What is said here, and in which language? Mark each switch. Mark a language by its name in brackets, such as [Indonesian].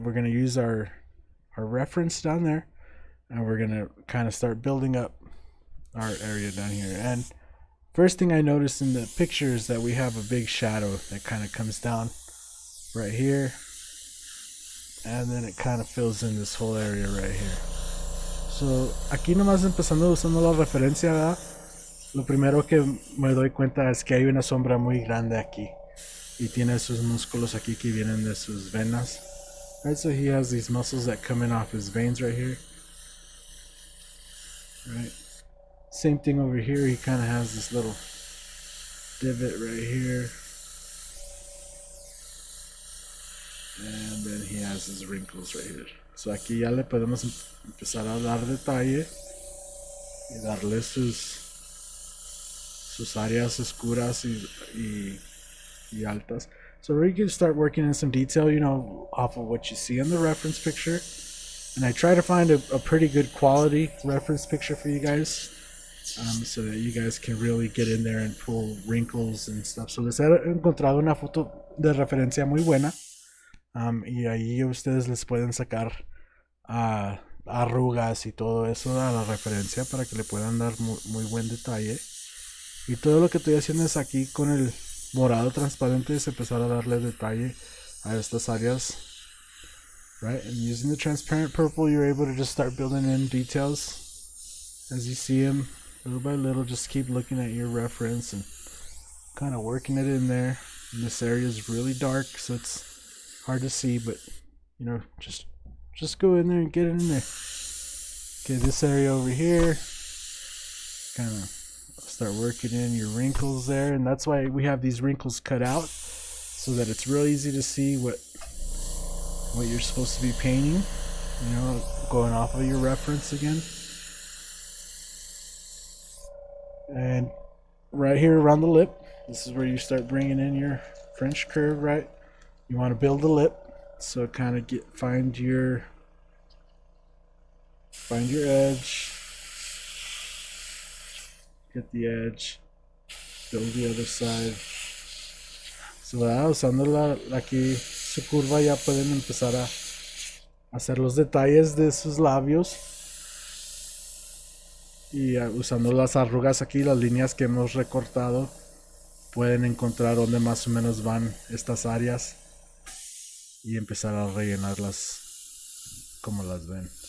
[English] We're going to use our reference down there, and we're going to kind of start building up our area down here. And first thing I noticed in the picture is that we have a big shadow that kind of comes down right here, and then it kind of fills in this whole area right here. [Spanish] So aquí nomás empezando usando la referencia, ¿verdad? Lo primero que me doy cuenta es que hay una sombra muy grande aquí y tiene sus músculos aquí que vienen de sus venas. [English] Right, so he has these muscles that come in off his veins right here. Right. Same thing over here. He kind of has this little divot right here. And then he has his wrinkles right here. [Spanish] So aquí ya le podemos empezar a dar detalle y darle sus áreas oscuras y altas. [English] So we can start working in some detail, you know, off of what you see in the reference picture. And I try to find a pretty good quality reference picture for you guys, so that you guys can really get in there and pull wrinkles and stuff. [Spanish] So les he encontrado una foto de referencia muy buena, y ahí ustedes les pueden sacar arrugas y todo eso a la referencia para que le puedan dar muy buen detalle. Y todo lo que estoy haciendo es aquí con el morado transparente es empezar a darle detalle a estas áreas. [English] Right, and using the transparent purple, you're able to just start building in details as you see them little by little. Just keep looking at your reference and kind of working it in there. And this area is really dark, so it's hard to see, but you know, just go in there and get it in there. Okay, this area over here, kind of start working in your wrinkles there, and that's why we have these wrinkles cut out so that it's real easy to see what you're supposed to be painting, you know, going off of your reference again. And right here around the lip, this is where you start bringing in your French curve, right? You want to build the lip, so kind of find your edge, get the edge, build the other side. [Spanish] So, usando aquí su curva ya pueden empezar a hacer los detalles de sus labios. Y usando las arrugas aquí, las líneas que hemos recortado, pueden encontrar dónde más o menos van estas áreas y empezar a rellenarlas como las ven.